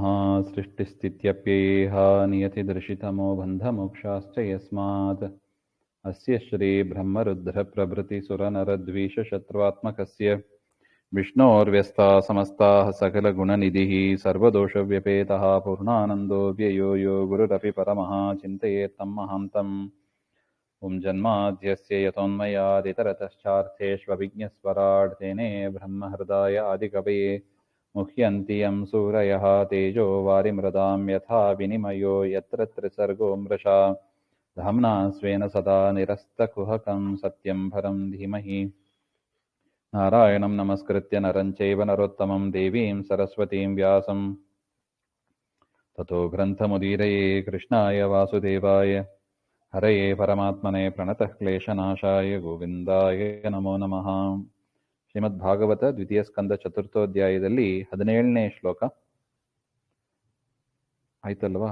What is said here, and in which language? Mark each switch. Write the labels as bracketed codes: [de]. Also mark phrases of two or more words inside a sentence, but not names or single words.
[sa] ಸೃಷ್ಟಿಸ್ಥಿತ್ಯಪ್ಯೇಹ ನಿಯತಿದರ್ಶಿತಮೋ ಬಂಧಮೋಕ್ಷಾಶ್ಚ ಯಸ್ಮಾತ್ ಅಸ್ಯ ಶ್ರೀ ಬ್ರಹ್ಮರುದ್ರಪ್ರಭೃತಿಸುರನರದ್ವೀಷಶತ್ರುವಾತ್ಮಕಸ್ಯ ವಿಷ್ಣೋರ್ವ್ಯಸ್ತಾ ಸಮಸ್ತಾಃ ಸಕಲಗುಣನಿಧಿಃ ಸರ್ವದೋಷವ್ಯಪೇತಃ ಪೂರ್ಣಾನಂದೋ ವ್ಯಯೋ ಯೋ ಗುರುರಪಿ ಪರಮಃ ಚಿಂತಯೇತ್ ತಂ ಮಹಾಂತಂ. ಓಂ ಜನ್ಮಾದ್ಯಸ್ಯ ಯತೋನ್ಮಯಾದಿತರತಶ್ಚಾರ್ಥೇಷ್ವಭಿಜ್ಞಸ್ವರಾಟ್ ತೇನೇ ಬ್ರಹ್ಮಹೃದಾಯ ಆದಿಕವಯೇ ಮುಹ್ಯಂತಿ ಯಂ ಸೂರಯಃ ತೇಜೋ ವಾರಿಮೃದಾಂ ಯಥಾ ವಿನಿಮಯೋ ಯತ್ರ ತ್ರಿಸರ್ಗೋ ಮೃಷಾ ಧಾಮ್ನಾ ಸ್ವೇನ ಸದಾ ನಿರಸ್ತಕುಹಕಂ ಸತ್ಯಂ ಪರಂ ಧೀಮಹಿ. ನಾರಾಯಣಂ ನಮಸ್ಕೃತ್ಯ ನರಂ ಚೈವ ನರೋತ್ತಮಂ ದೇವೀಂ ಸರಸ್ವತೀಂ ವ್ಯಾಸಂ ತತೋ ಗ್ರಂಥಮುದೀರಯೇ ಕೃಷ್ಣಾಯ ವಾಸುದೇವಾಯ ಹರಯೇ ಪರಮಾತ್ಮನೇ ಪ್ರಣತಃ ಕ್ಲೇಶನಾಶಾಯ ಗೋವಿಂದಾಯ ನಮೋ ನಮಃ. [kn] ಶ್ರೀಮದ್ಭಾಗವತ ದ್ವಿತೀಯ ಸ್ಕಂದ ಚತುರ್ಥೋಧ್ಯಾಯದಲ್ಲಿ 17ನೇ ಶ್ಲೋಕ ಆಯ್ತಲ್ವಾ?